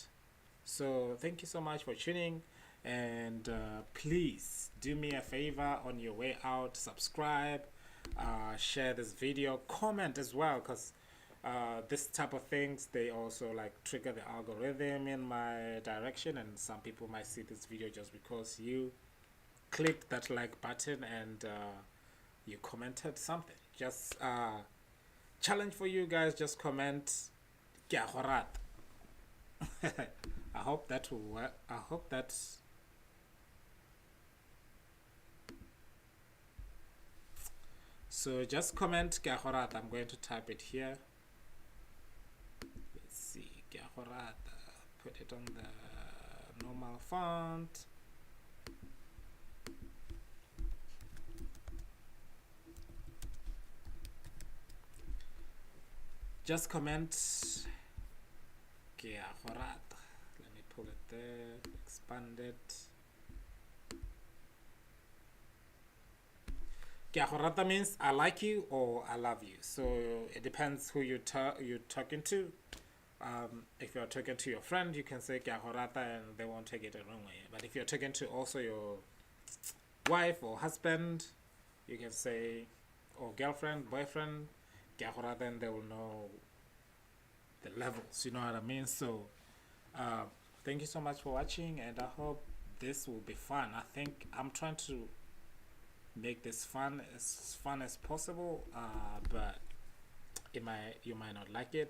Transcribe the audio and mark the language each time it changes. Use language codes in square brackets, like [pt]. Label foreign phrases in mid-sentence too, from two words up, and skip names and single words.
[en] So thank you so much for tuning, and please do me a favor on your way out, subscribe, share this video, comment as well, because this type of things, they also like trigger the algorithm in my direction, and some people might see this video just because you clicked that like button and you commented something. Just challenge for you guys, just comment [tn] "Ke a go rata." [en] I hope that will work. I hope that's so. Just comment [tn] "Ke a go rata." [en] I'm going to type it here. Let's see, [tn] "Ke a go rata." [en] Put it on the normal font. Just comment [tn] "Ke a go rata." [en] Let me pull it there, expand it. [tn] "Ke a go rata" [en] means I like you or I love you. So it depends who you're talking to. If you're talking to your friend, you can say [tn] "Ke a go rata" [en] and they won't take it the wrong way. But if you're talking to also your wife or husband, you can say, or girlfriend, boyfriend, [tn] "Ke a go rata," [en] and they will know the levels. You know what I mean? So thank you so much for watching, and I hope this will be fun. I think I'm trying to make this fun as possible, but you might not like it.